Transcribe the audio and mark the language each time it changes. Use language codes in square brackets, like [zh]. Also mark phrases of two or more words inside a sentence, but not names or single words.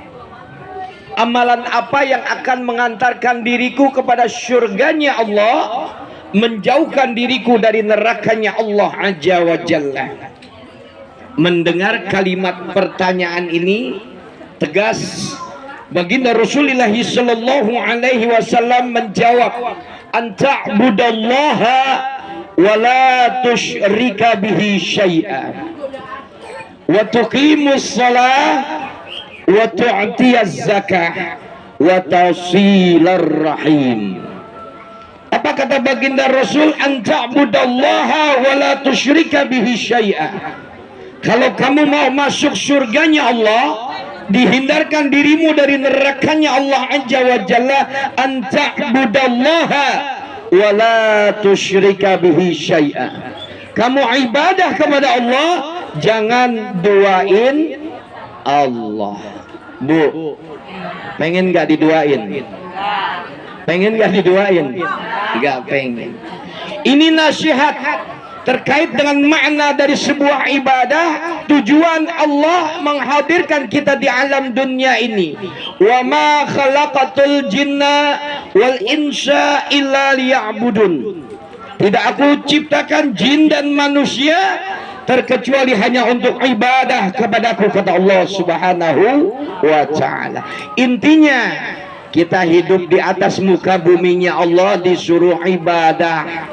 [id] Amalan apa yang akan mengantarkan diriku kepada surganya Allah, menjauhkan diriku dari nerakanya Allah [ar] عز وجل. [id] Mendengar kalimat pertanyaan ini, tegas baginda Rasulullah [ar] صلى الله عليه وسلم [id] menjawab, [ar] أن تعبد الله ولا تشرك به شيئا وتقيم الصلاة وتؤتي الزكاة وتصل الرحم. [id] Apa kata baginda Rasul? [ar] أن تعبد الله ولا تشرك به شيئا. [id] Kalau kamu mau masuk surganya Allah, dihindarkan dirimu dari nerakanya Allah [ar] عز وجل, أن تعبد الله ولا تشرك به شيئا. [id] Kamu ibadah kepada Allah, jangan duain Allah. Bu, pengen gak diduain? Pengen gak diduain? Gak pengen. Ini nasihat terkait dengan makna dari sebuah ibadah. Tujuan Allah menghadirkan kita di alam dunia ini. [ar] وما خلقت الجن والإنس إلا ليعبدون. [id] Tidak aku ciptakan jin dan manusia terkecuali hanya untuk ibadah kepadaku, kata Allah [ar] سبحانه وتعالى. [id] Intinya kita hidup di atas muka buminya Allah disuruh ibadah.